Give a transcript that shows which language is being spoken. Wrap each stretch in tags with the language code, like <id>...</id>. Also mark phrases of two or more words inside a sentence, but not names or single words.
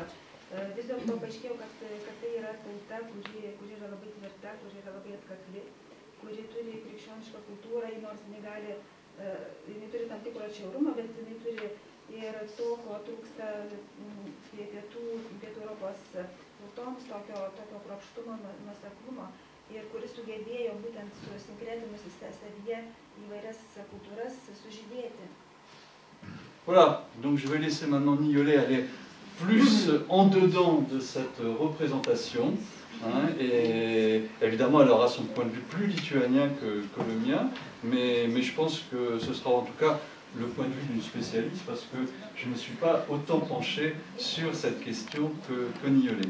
<lt>Vis dėlto paaiškėjo, kad tai yra tauta, kuri yra labai tvirta, kuri yra labai atkakli, kuri turi krikščionišką kultūrą, nors jinai turi tam tikro atšiaurumą, bet jinai turi ir to, ko trūksta pietų Europos tautoms, tokio kruopštumo, nuoseklumo, ir kuris sugebėjo būtent susinkretinus savyje įvairias kultūras sužydėti.</lt> <fr>Voilà, donc je vais laisser maintenant Niolet aller plus en dedans de cette représentation. Et évidemment, elle aura son point de vue plus lituanien que le mien, mais je pense que ce sera en tout cas le point de vue d'une spécialiste, parce que je ne me suis pas autant penché sur cette question que Niolet.</fr>